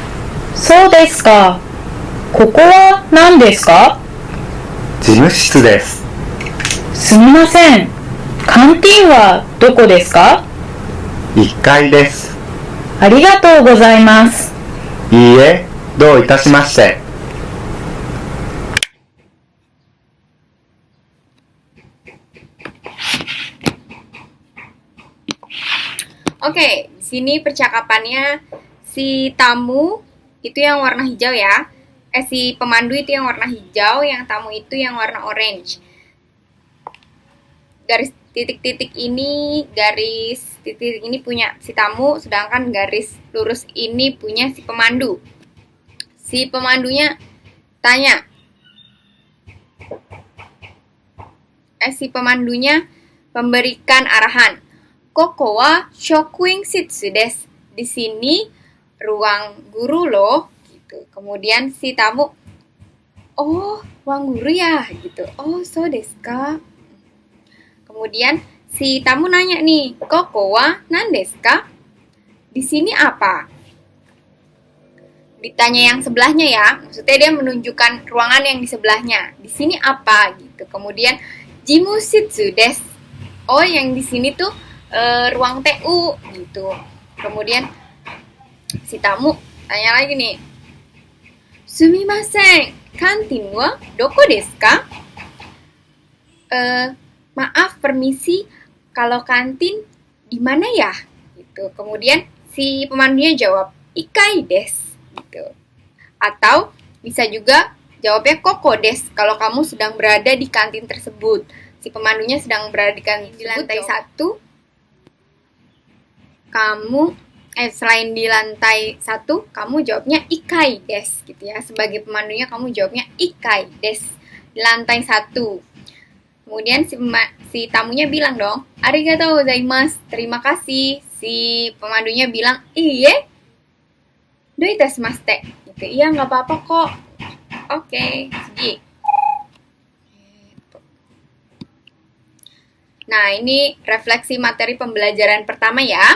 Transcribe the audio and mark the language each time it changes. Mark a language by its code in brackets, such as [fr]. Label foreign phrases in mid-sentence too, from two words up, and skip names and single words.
[ja] そうですか。ここは何ですか？事務室です。すみません。カンティンはどこですか 1階です。ありがとうございます。いいえ、どういたしまして。 [id] Oke, di sini percakapannya si tamu itu yang warna hijau ya. Si pemandu itu yang warna hijau, yang tamu itu yang warna orange. Garis titik-titik ini punya si tamu, sedangkan garis lurus ini punya si pemandu. Si pemandunya tanya, si pemandunya memberikan arahan. [ja] ここは職員室です. [id] Di sini ruang guru loh, gitu. Kemudian si tamu, oh, ruang guru ya, gitu. [ja] おお、そうですか? [id] Kemudian si tamu nanya nih, [ja] ここは何ですか? [id] Di sini apa? Ditanya yang sebelahnya ya, maksudnya dia menunjukkan ruangan yang di sebelahnya. Di sini apa? Gitu. Kemudian [ja] 事務室です. [id] Oh, yang di sini tuh ruang TU gitu. Kemudian si tamu tanya lagi nih, [ja] すみません、カンティンはどこですか? [id] Maaf, permisi, kalau kantin di mana ya? Gitu. Kemudian si pemandunya jawab, [ja] 一階です. [id] Gitu. Atau bisa juga jawabnya [ja] ここです [id] kalau kamu sedang berada di kantin tersebut. Si pemandunya sedang berada di kantin di lantai 1. Kamu selain di lantai 1, kamu jawabnya [ja] 一階です [id] gitu ya. Sebagai pemandunya kamu jawabnya [ja] 一階です [id] di lantai 1. Kemudian si tamunya bilang dong, [ja] ありがとうございます, [id] terima kasih. Si pemandunya bilang, [ja] いいえ、どういたしまして. [id] Gitu. Iya, nggak apa-apa kok. Oke, segi. Nah, ini refleksi materi pembelajaran pertama ya.